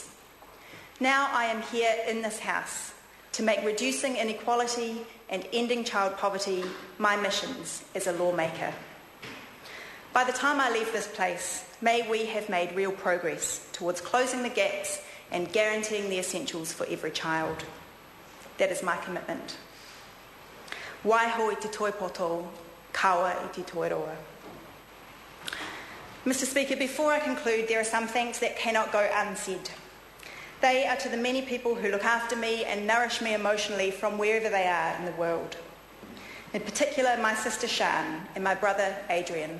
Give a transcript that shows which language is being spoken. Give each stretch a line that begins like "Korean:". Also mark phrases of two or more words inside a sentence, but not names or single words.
English: Now I am here in this House to make reducing inequality and ending child poverty my missions as a lawmaker. By the time I leave this place, may we have made real progress towards closing the gaps and guaranteeing the essentials for every child. That is my commitment.
Māori: Waiho i te toipoto, kawa i te toiroa.
English: Mr. Speaker, before I conclude, there are some thanks that cannot go unsaid. They are to the many people who look after me and nourish me emotionally from wherever they are in the world. In particular, my sister Sian and my brother Adrian.